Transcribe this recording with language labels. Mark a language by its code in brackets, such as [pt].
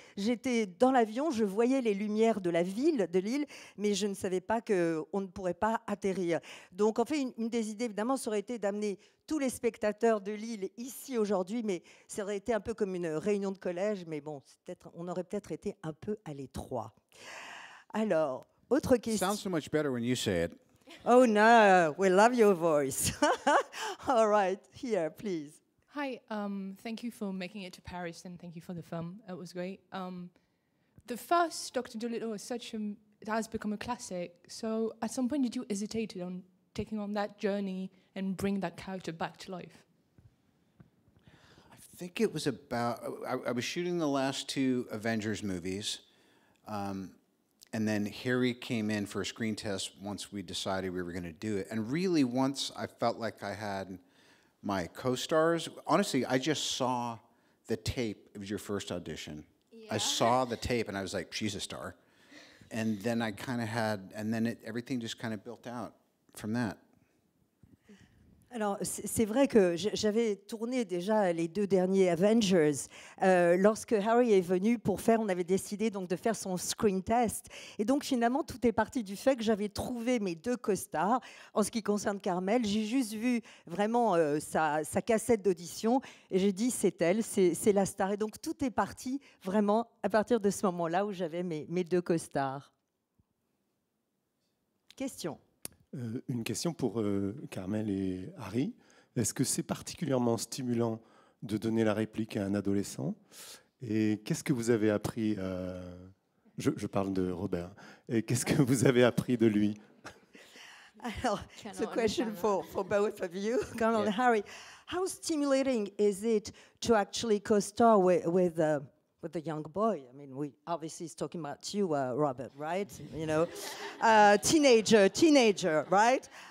[fr] J'étais dans l'avion, je voyais les lumières de l'île, mais je ne savais pas qu'on ne pourrait pas atterrir. Donc, en fait, une des idées, évidemment, ça aurait été d'amener tous les spectateurs de l'île ici aujourd'hui, mais ça aurait été un peu comme une réunion de collège, mais bon, on aurait peut-être été un peu à l'étroit. Alors, autre question. [en] Sounds so much better when you say it. Oh no, we love your voice. All right, here, please. Hi, thank you for making it to Paris and thank you for the film. It was great. The first Dr. Dolittle is it has become a classic. So at some point, did you hesitate on taking on that journey and bring that character back to life? I think it was about, I was shooting the last two Avengers movies, and then Harry came in for a screen test once we decided we were going to do it. And really, once I felt like I had my co-stars, honestly, I just saw the tape. It was your first audition. Yeah. I saw the tape, and I was like, she's a star. And then I kind of had, and then everything just kind of built out from that. [fr] Alors, c'est vrai que j'avais tourné déjà les 2 derniers Avengers. Lorsque Harry est venu pour faire, on avait décidé donc de faire son screen test. Et donc, finalement, tout est parti du fait que j'avais trouvé mes 2 co-stars. En ce qui concerne Carmel, j'ai juste vu vraiment sa cassette d'audition et j'ai dit, c'est elle, c'est la star. Et donc, tout est parti vraiment à partir de ce moment-là où j'avais mes 2 co-stars. Question. Une question pour Carmel et Harry. Est-ce que c'est particulièrement stimulant de donner la réplique à un adolescent? Et qu'est-ce que vous avez appris je parle de Robert. Et qu'est-ce que vous avez appris de lui? [en] Alors, it's a question for both of you, Carmel and Harry. How stimulating is it to actually co-star with the young boy? I mean, we obviously is talking about you, Robert, right? You know, teenager, right?